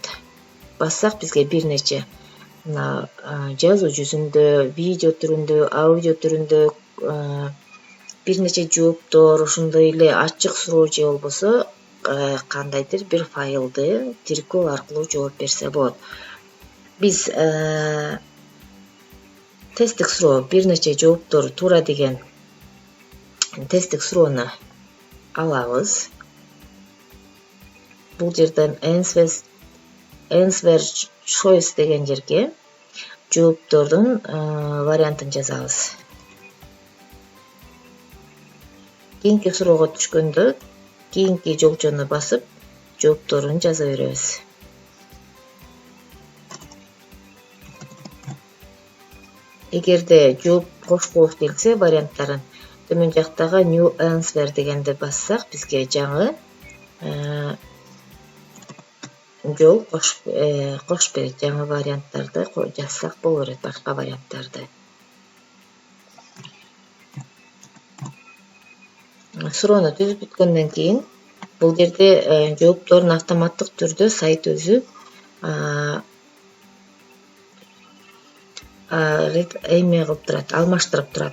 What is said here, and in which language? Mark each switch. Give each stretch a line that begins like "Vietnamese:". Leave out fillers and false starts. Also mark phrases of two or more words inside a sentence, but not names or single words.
Kyrgyz: Бассак бизге бир нече жазуу жүзүндө, видео түрүндө, аудио түрүндө бир нече жооптор, ошондой эле ачык суроо же болбосо кандайдыр бир файлды тиркөө аркылуу жооп берсе болот. Биз тесттик суроо бир нече жооптору туура деген тесттик суроону алабыз. Бул жерден
English: answer choice
Kyrgyz: деген жерге жооптордун вариантын жазабыз. Кийинки суроого түшкөндө кийинки жолчону басып жоопторун жаза беребиз. Эгерде жооп кошкубуз келсе варианттарын төмөн жактагы
English: new answer
Kyrgyz: дегенди бассак бизге жаңы жол кошуп берет. Жаңы варианттарды жазсак боло берет, башка варианттарды. Суроону түзүп бүткөндөн кийин бул жерде жоопторун автоматтык түрдө сайт өзү эме кылып турат, алмаштырып турат.